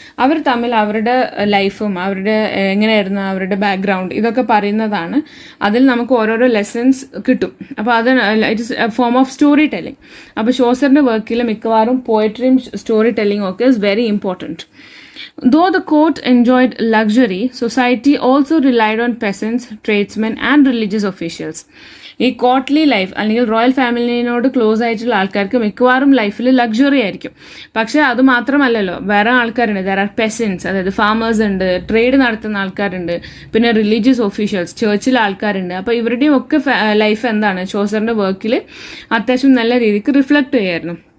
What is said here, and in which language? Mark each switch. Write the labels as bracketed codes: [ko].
[ml] അവർ തമ്മിൽ അവരുടെ ലൈഫും അവരുടെ എങ്ങനെയായിരുന്നു അവരുടെ ബാക്ക്ഗ്രൗണ്ട് ഇതൊക്കെ പറയുന്നതാണ്. അതിൽ നമുക്ക് ഓരോരോ ലെസൺസ് കിട്ടും. അപ്പോൾ അത് [en] It is a form of story telling. [ml] അപ്പോൾ ഷോസറിന്റെ വർക്കിൽ മിക്കവാറും പോയട്രിയും സ്റ്റോറി ടെല്ലിംഗ് ഒക്കെ [en] Is very important. Though the court enjoyed luxury, society also relied on peasants, tradesmen and religious officials. [ml] ഈ കോർട്ട്ലി ലൈഫ് അല്ലെങ്കിൽ റോയൽ ഫാമിലിനോട് ക്ലോസ് ആയിട്ടുള്ള ആൾക്കാർക്ക് മിക്കവാറും ലൈഫിൽ ലക്ഷറി ആയിരിക്കും. പക്ഷെ അത് മാത്രമല്ലല്ലോ, വേറെ ആൾക്കാരുണ്ട്. [en] there are peasants, [ml] അതായത് ഫാമേഴ്സ് ഉണ്ട്, ട്രേഡ് നടത്തുന്ന ആൾക്കാരുണ്ട്, പിന്നെ റിലീജിയസ് ഒഫീഷ്യൽസ്, ചർച്ചിലെ ആൾക്കാരുണ്ട്. അപ്പോൾ ഇവരുടെയും ഒക്കെ ലൈഫ് എന്താണ് ഷോസറിന്റെ വർക്കിൽ അത്യാവശ്യം നല്ല രീതിക്ക് റിഫ്ലക്ട് ചെയ്യായിരുന്നു.